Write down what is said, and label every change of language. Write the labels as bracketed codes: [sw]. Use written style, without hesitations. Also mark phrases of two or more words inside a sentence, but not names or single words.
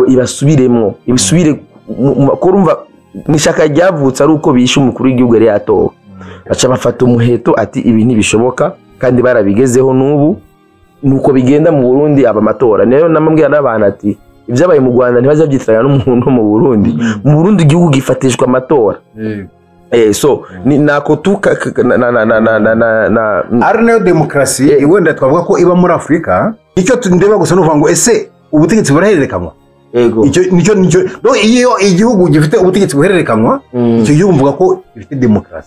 [rw] ibasubiremo ibisubire kurumva nishaka ryavutse ari uko bishe umukuru w'igihugu yari yatowe baca bafata umuheto ati ibi ntibishoboka kandi barabigezeho n'ubu nuko bigenda mu Burundi aba matora nayo namambwira n'abantu ati ibyabaye mu Rwanda ntibazabyitiranya n'umuntu mu Burundi igihugu gifatishwa amatora so ni nako tuka ari nayo demokarasi wenda twavuga ko iba muri Afrika icyo ndeba gusa nuvuga ngo ese ubutegetsi burahererekanwa nicyo iyo igihugu gifite ubutegetsi buhererekanwa icyo gihugu mvuga ko gifite demokarasi